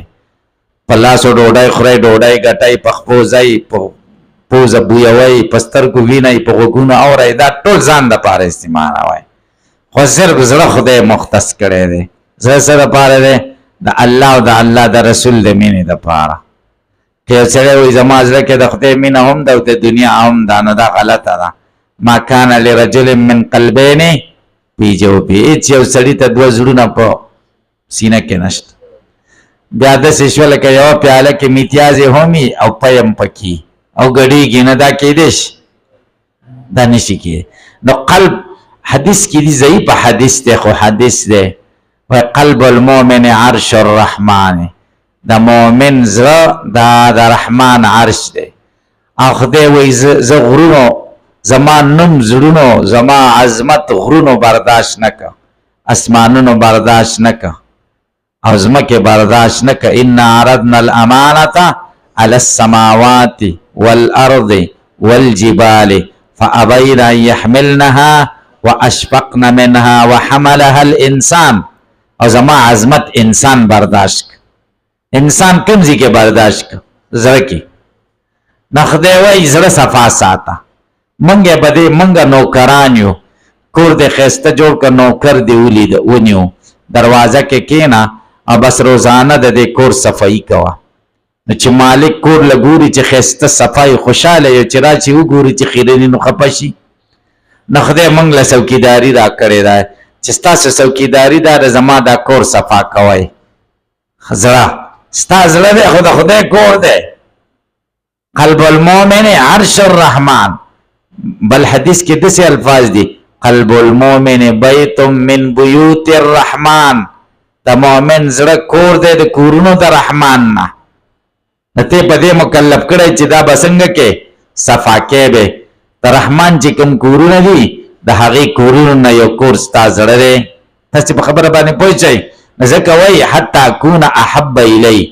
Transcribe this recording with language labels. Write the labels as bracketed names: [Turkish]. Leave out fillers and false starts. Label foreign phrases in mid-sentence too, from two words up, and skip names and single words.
[Pashto] په لاسو ډوډۍ خورئ، ډوډۍ ګټئ، په خپو ځئ، په پوزه بویوئ، په سترګو وینئ، په غوږونو اورئ، دا ټول ځان دپاره استعمالوئ. خو صرف زړه خدای مختص کړی دی. زړه څه دپاره دی؟ د الله او د الله د رسول د مینې دپاره. که یو سړی وایي زما زړه کې د خدای مینه هم ده او د دنیا هم ده، نو دا غلطه ده. [Arabic] ما کان لرجل من قلبین فی جوفه، [Pashto] هېڅ یو سړي ته دوه زړونه په سینه کې نشته. بیا داسې شوه لکه یوه پیاله کې میتیازې هم وي او پی هم پکې او ګډېږي، نه دا کېدی شي؟ دا نشي کېدی. نو قلب حدیث کې دي، ضعیف حدیث دی خو حدیث دی. [Arabic] وای قلب المؤمن عرش الرحمن، [Pashto] د مؤمن زړه دا د رحمان عرش دی. او خدای وایي زه غرونو، زما نوم زړونو، زما عظمت غرونو برداشت نه که، اسمانونو برداشت نه که او ځمکې برداشت نه که. [Arabic] انا عرضنا الامانة على السماوات والارض والجبال فابين ان يحملنها واشفقن منها وحملها الانسان. [Pashto] او زما عظمت انسان برداشت که. انسان کوم ځای کې برداشت که؟ زړه کې. نه خدای وایي زړه صفا ساته. منګه به دې منګه نوکران یو، کور دې ښایسته جوړ که، نوکر دې ونیو، دروازه کې کېنه او بس روزانه د دې کور صفایي کوه. نو چې مالک کور له ګوري چې ښایسته صفایي خوشحاله یو، چې راشي وګوري چې خیرني نو خفه شي. نه خدای موږ له څوکیداري راکړې ده چې ستاسو څوکیداري دا د زما دا کور صفا کوئ. زړه ستا زړه دی خو د خدای کور دی. [Arabic] قلب المؤمن عرش الرحمن. [Pashto] بل حدیث کې داسې الفاظ دي، [Arabic] قلب المؤمن بیت من بیوت الرحمن. [Pashto] د مؤمن زړه کور دی د کورونو د رحمان نه. نو ته په دې مکلف کړی چې دا به څنګه کې صفا کې به د رحمان چې کوم کورونه دي د هغې کورونو نه یو کور ستا زړه دی. تاسې په خبره باندې پوه شئ. ځکه وایي [Arabic] حتی اکون احب الی.